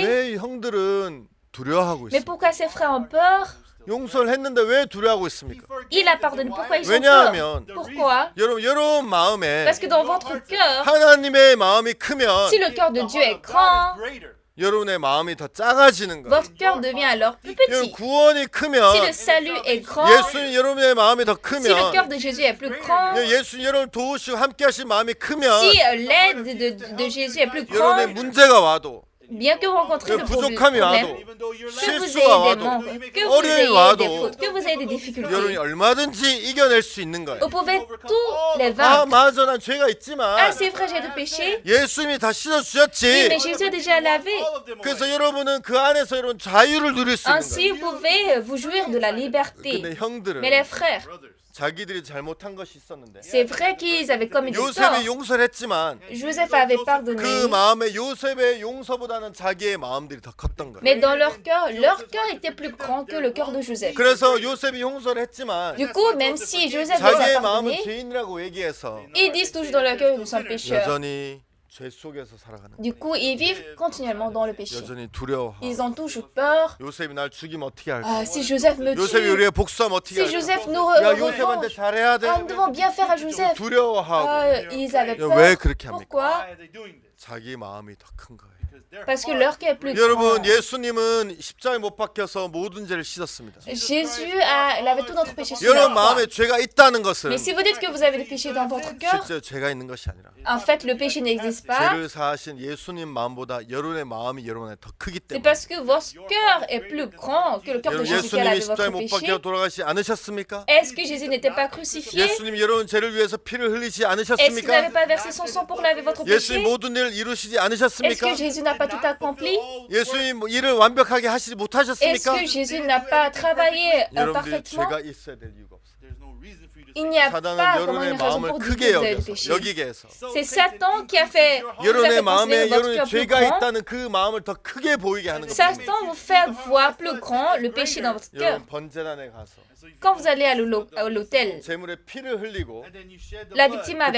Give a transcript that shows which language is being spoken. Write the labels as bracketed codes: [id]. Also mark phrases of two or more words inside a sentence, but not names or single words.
[ko] 왜 형들은 두려워하고 [fr] Mais [ko] 있습니까? [fr] pourquoi ses frères ont peur? [ko] 용서를 했는데 왜 두려워하고 있습니까? [fr] Il a pardonné. Pourquoi ils ont [ko] 왜냐하면 [fr] peur? Pourquoi? [ko] 여러분 마음에 [fr] Parce que dans votre cœur, [ko] 하나님의 마음이 크면 [fr] si le cœur de Dieu est grand, [ko] 여러분의 마음이 더 작아지는 거예요. [fr] votre cœur devient alors plus [ko] 여러분 [fr] petit. [ko] 구원이 [fr] Si [ko] 크면 [fr] le salut est grand, [ko] 예수님 여러분의 마음이 더 [fr] si le cœur [ko] 크면 [fr] de Jésus est plus grand, [ko] 예수님 여러분 도우시고 함께 하신 마음이 크면 [fr] si l'aide de Jésus est plus [ko] 여러분의 [fr] grande, [ko] 문제가 와도 [fr] bien que vous rencontrez de [ko] 부족함이 [fr] problèmes, [ko] 와도 [fr] que vous [ko] 실수가 [fr] ayez des [ko] 와도 [fr] manques, que vous [ko] 어려움이 [fr] ayez [ko] 와도 [fr] des fautes, que vous ayez des difficultés, [ko] 여러분이 얼마든지 이겨낼 수 있는 거예요. [fr] vous pouvez tous les [ko] 아 [fr] vaincre. [ko] 맞아 난 죄가 [fr] Ah, [ko] 있지만 [fr] c'est vrai, j'ai du péché. [ko] 예수님이 다 [fr] Oui, [ko] 씻어주셨지. [fr] mais Jésus a déjà lavé. [ko] 그래서 여러분은 그 안에서 여러분 자유를 누릴 수 있는 [fr] Ainsi, [ko] 거예요. [fr] vous pouvez vous jouir de la liberté. [ko] 근데 형들은 [fr] Mais les frères, [ko] 자기들이 잘못한 것이 있었는데 [fr] c'est vrai qu'ils avaient commis du tort. [ko] 요셉이 용서를 했지만 [fr] Joseph avait pardonné. [ko] 그 마음에 요셉의 용서보다는 자기의 마음들이 더 컸던 거예요. [fr] Mais dans leur cœur était plus grand que le cœur de Joseph. [ko] 그래서 요셉이 용서를 했지만 [fr] Du coup, même si Joseph les a [ko] 자기의 마음은 [fr] pardonnés, [ko] 죄인이라고 얘기해서 [fr] ils disent toujours dans leur cœur qu'ils sont pécheurs. [ko] 여전히 죄 속에서 살아가는 [fr] Du [ko] 거예요. [fr] coup, ils vivent continuellement dans le péché. [ko] 여전히 두려워하고 [fr] Ils ont toujours peur. [ko] 요셉이 날 죽이면 어떻게 할까? [fr] Ah, si Joseph me [ko] 요셉이 [fr] tue, [ko] 우리의 복수하면 어떻게 [fr] si [ko] 할까? [fr] Joseph nous [ko] 야 [fr] revanche, [ko] 요셉한테 잘해야 돼. [fr] ah, nous devons bien faire à Joseph. [ko] 두려워하고 [fr] Ils avaient [ko] 왜 [fr] peur. [ko] 그렇게 합니까? [fr] Pourquoi? [ko] 자기 마음이 더 큰 거예요. [fr] Parce que leur cœur est plus [ko] 여러분 [fr] grand. [ko] 예수님은 십자가에 못 박혀서 모든 죄를 씻었습니다. [fr] Jésus il avait tout notre péché sur [ko] 여러분 [fr] la croix. [ko] 마음에 죄가 있다는 것은 [fr] Mais si vous dites que vous avez des péchés dans votre cœur, [ko] 실제 죄가 있는 것이 아니라 [fr] en fait, le péché n'existe pas. [ko] 죄를 사하신 예수님 마음보다 여러분의 마음이 여러분에 더 크기 [fr] C'est [ko] 때문에. [fr] parce que votre cœur est plus grand que le cœur de [ko] 여러분 [fr] Jésus qui a [ko] 예수님이 [fr] lavé [ko] 십자가에 [fr] votre [ko] 못 [fr] péché. [ko] 박혀 돌아가시지 않으셨습니까? [fr] Est-ce que Jésus n'était pas crucifié? [ko] 예수님이 여러분 죄를 위해서 피를 흘리지 [fr] Est-ce qu'il n'avait [ko] 않으셨습니까? [fr] pas versé son sang pour laver votre [ko] 예수님 [fr] péché? [ko] 모든 일을 이루시지 [fr] Est-ce [ko] 않으셨습니까? [fr] que Jésus n'a pas tout accompli? [ko] 예수님 일을 완벽하게 하시지 [fr] Est-ce [ko] 못하셨습니까? [fr] que Jésus n'a pas travaillé [ko] 여러분들이 [fr] parfaitement? [ko] 죄가 있어야 될 이유가 없어요. [fr] Il n'y a [ko] 사단은 [fr] pas vraiment [ko] 여러분의 [fr] une raison [ko] 마음을 [fr] pour dire que [ko] 크게 [fr] vous avez du [ko] 여겨서 [fr] péché. [ko] 여기게 해서 [fr] C'est Satan qui a fait, vous a [ko] 여러분의 [fr] fait [ko] 마음에 [fr] considérer votre [ko] 여러분의 [fr] cœur plus [ko] 죄가 [fr] grand. [ko] 있다는 그 마음을 더 크게 보이게 하는 겁니다. [fr] Satan vous fait voir plus grand le péché dans votre cœur. [ko] 여러분 번제단에 가서 [fr] Quand vous allez à l'autel, [ko] 제물에 피를 흘리고 [fr] la victime a